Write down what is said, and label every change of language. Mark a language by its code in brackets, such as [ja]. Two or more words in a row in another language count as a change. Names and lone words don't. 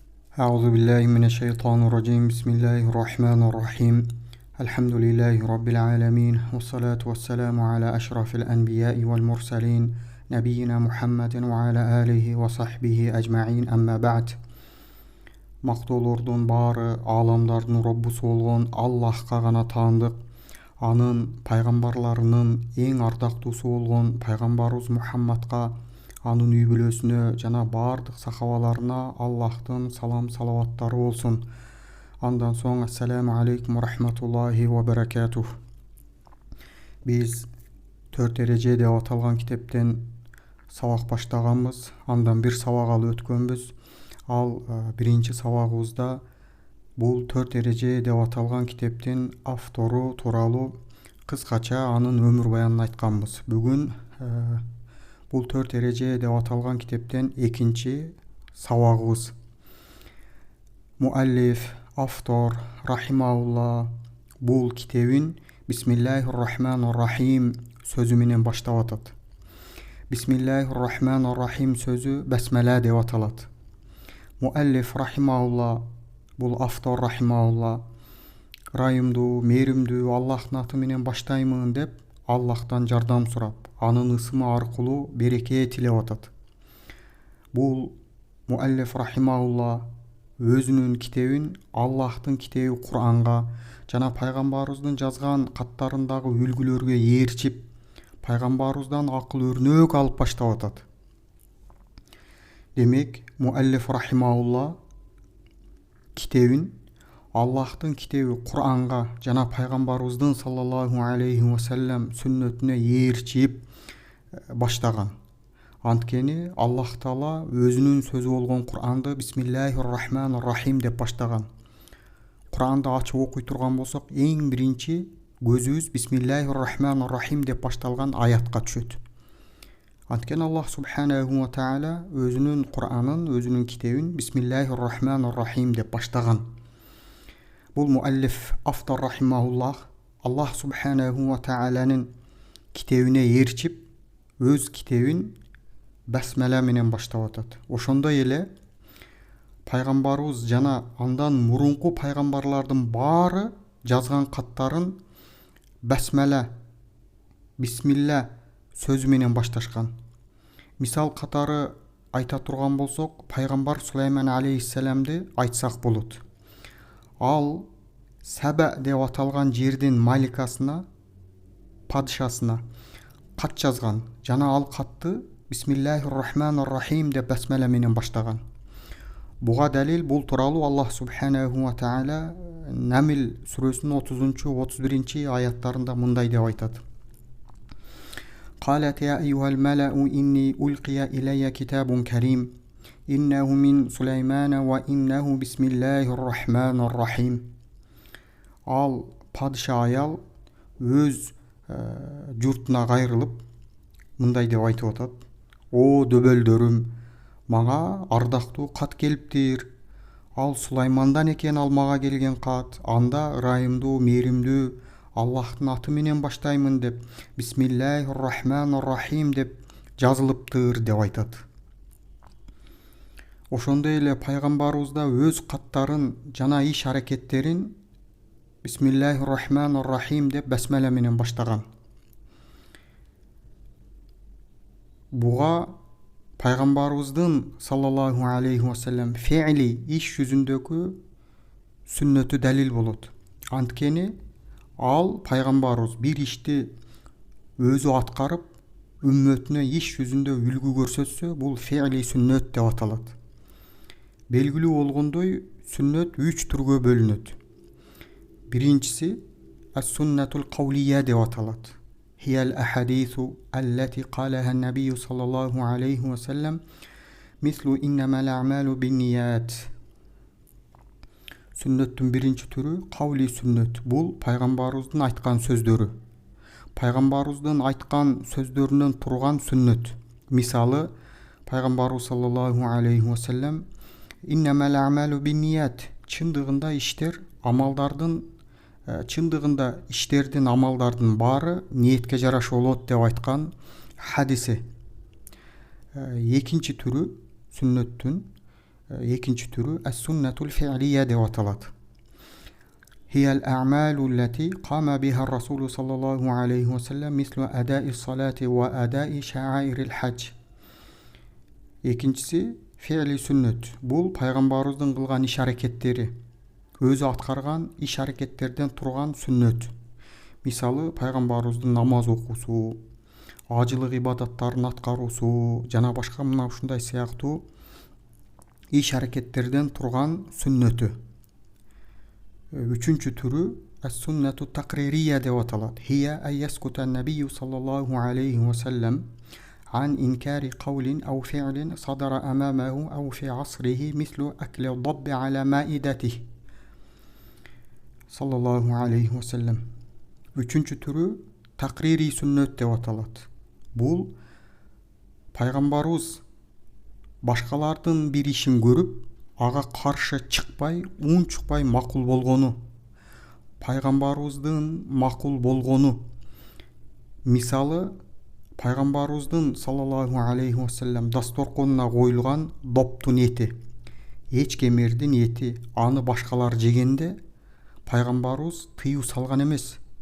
[ar] أعوذ بالله من الشيطان الرجيم. بسم الله الرحمن الرحيم. الحمد لله رب العالمين، والصلاة والسلام على أشرف الأنبياء والمرسلين نبينا محمد وعلى آله وصحبه أجمعين. أما بعد. [ky] Мактоолордун баары ааламдардын роббусу болгон Аллахка гана таандык. Анын пайгамбарларынын эң ардактуусу болгон пайгамбарыбыз Мухаммадка, анын үй бүлөсүнө жана баардык сахабаларына Аллахтын салам салаваттары болсун. Андан соң [ar] السلام عليكم ورحمة الله وبركاته. [ky] Биз 4 эреже деп аталган китептен сабак баштаганбыз. Андан бир сабак алып өткөнбүз. Ал биринчи сабагыбызда бул 4 эреже деп аталган китептин автору тууралуу кыскача анын өмүр баянын айтканбыз. Бүгүн бул 4 эреже деп аталган китептен экинчи сабагыбыз. Муаллиф, автор рахимаулла бул китебин [ar] بسم الله الرحمن الرحيم [ky] сөзү менен баштап атат. [ar] بسم الله الرحمن الرحيم [ky] сөзү басмала деп аталат. Муаллиф рахимаулла, бул автор рахимаулла, райымдуу, мээримдүү Аллахтын аты менен баштаймын деп Аллахтан жардам сурап, анын ысымы аркылуу береке тилеп атат. Бул муаллиф рахимаулла өзүнүн китебин Аллахтын китеби Куранга жана пайгамбарыбыздын жазган каттарындагы үлгүлөргө ээрчип, пайгамбарыбыздан акыл өрнөк алып баштап атат. Демек, муаллиф рахимаулла китебин Аллахтын китеби Куранга жана пайгамбарыбыздын [ar] صلى الله عليه وسلم [ky] сүннөтүнө ээрчип баштаган. Анткени Аллах Таала өзүнүн сөзү болгон Куранды [ar] بسم الله الرحمن الرحيم [ky] деп баштаган. Куранды ачып окуй турган болсок, эң биринчи көзүбүз [ar] بسم الله الرحمن الرحيم [ky] деп башталган аятка түшөт. Анткени Аллах [ar] سبحانه وتعالى [ky] өзүнүн Куранын, өзүнүн китебин [ar] بسم الله الرحمن الرحيم [ky] деп баштаган. Бул муаллиф, автор рахимауллах Аллах [ar] سبحانه و [ky] тааланын китебине ээрчип, өз китебин басмала менен баштап атат. Ошондой эле пайгамбарыбыз жана андан мурунку пайгамбарлардын баары жазган каттарын басмала, бисмилла сөзү менен башташкан. Мисал катары айта турган болсок, пайгамбар Сулайман алейхиссаламды айтсак болот. Ал Саба деп аталган жердин маликасына, падышасына кат жазган жана ал катты [ar] بسم الله الرحمن الرحيم [ky] деп басмала менен баштаган. Буга далил бул тууралуу Аллах [ar] سبحانه وتعالى [ky] Намл сүрөсүнүн 30-31 аяттарында мындай деп айтат. [ar] قالت يا أيها الملأ إني ألقي إلي كتاب كريم إنه من سليمان وإنه بسم الله الرحمن الرحيم. [ky] Ал падыша аял өз журтуна кайрылып мындай деп айтып атат. О дөбөлдөрүм, мага ардактуу кат келиптир. Ал Сулаймандан экен, ал мага келген кат. Анда ырайымдуу, мээримдүү Аллахтын аты менен баштаймын деп [ar] بسم الله الرحمن الرحيم [ky] деп жазылыптыр деп айтат. Ошондой эле пайгамбарыбыз да өз каттарын жана иш аракеттерин [ar] بسم الله الرحمن الرحيم [ky] деп басмала менен баштаган. Буга пайгамбарыбыздын [ar] صلى الله عليه وسلم [ky] фе'ли иш жүзүндөгү сүннөтү далил болот. Анткени ал пайгамбарыбыз бир ишти өзү аткарып, үммөтүнө иш жүзүндө үлгү көрсөтсө, бул фе'ли сүннөт деп аталат. Белгилүү болгондой, сүннөт 3 түргө бөлүнөт. Биринчиси [ar] السنة القولية [ky] деп аталат. [ar] هي الأحاديث التي قالها النبي صلى الله عليه وسلم مثل إنما الأعمال بالنيات. [ky] Сүннөттүн биринчи түрү кавли сүннөт. Бул пайгамбарыбыздын айткан сөздөрү. Пайгамбарыбыздын айткан сөздөрүнөн турган сүннөт. Мисалы, пайгамбарыбыз [ar] صلى الله عليه وسلم إنما الأعمال بالنيات. [ky] Чындыгында иштердин, амалдардын баары ниетке жараша болот деп айткан хадиси. Экинчи түрү сүннөттүн Экинчи түрү [ar] السنة الفعلية [ky] деп аталат. هي الأعمال التي قام بها الرسول صلى الله عليه وسلم مثل أداء الصلاة وأداء شعائر الحج. Экинчиси фи'ли сүннөт. Бул пайгамбарыбыздын кылган иш аракеттери, өзү аткарган иш аракеттерден турган сүннөт. Мисалы, пайгамбарыбыздын намаз окуусу, ажылык ибадаттарын аткаруусу жана башка мына ушундай сыяктуу иш аракеттерден турган сүннөтү. Үчүнчү түрү [ar] السنة التقريرية [ky] деп аталат. [ar] هي أي سكوت النبي صلى الله عليه وسلم عن إنكار قول أو فعل صدر أمامه أو في عصره مثل أكل الضب على مائدته صلى الله عليه وسلم. [ky] Үчүнчү түрү такрири сүннөт деп аталат. Бул пайгамбарыбыз башкалардын бир ишин көрүп, ага каршы чыкпай, унчукпай макул болгону. Пайгамбарыбыздын макул болгону. Мисалы, пайгамбарыбыздын [ar] صلى الله عليه وسلم [ky] дасторконуна коюлган доптун эти, эчкемердин эти, аны башкалар жегенде пайгамбарыбыз тыюу салган эмес.